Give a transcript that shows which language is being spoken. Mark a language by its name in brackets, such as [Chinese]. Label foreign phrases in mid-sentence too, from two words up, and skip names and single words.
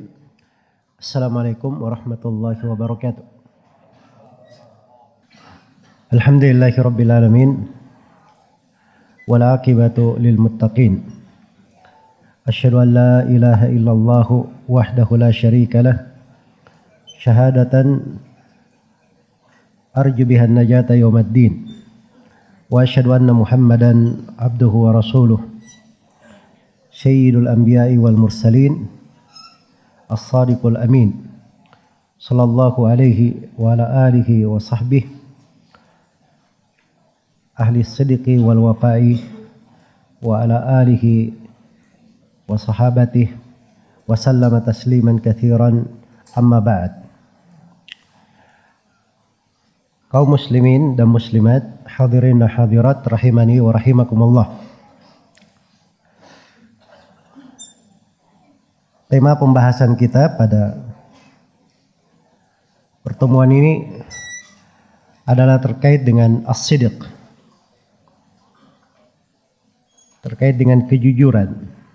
[Arabic] السلام عليكم ورحمة الله وبركاته. الحمد لله رب العالمين. والعاقبة للمتقين. أشهد أن لا إله إلا الله وحده لا شريك له. شهادة أرجو بها النجاة يوم الدين. وأشهد أن محمدا عبده ورسوله. سيد الأنبياء والمرسلين. الصادق الأمين. صلى الله عليه وعلى آله وصحبه. أهل الصدق والوفاء وعلى آله وصحابته وسلم تسليما كثيرا، أما بعد. [Indonesian] Kaum muslimin dan muslimat, hadirin dan hadirat [Arabic] رحمني ورحمكم الله. [Indonesian] Tema pembahasan kita pada pertemuan ini adalah terkait dengan as-sidq, terkait dengan kejujuran.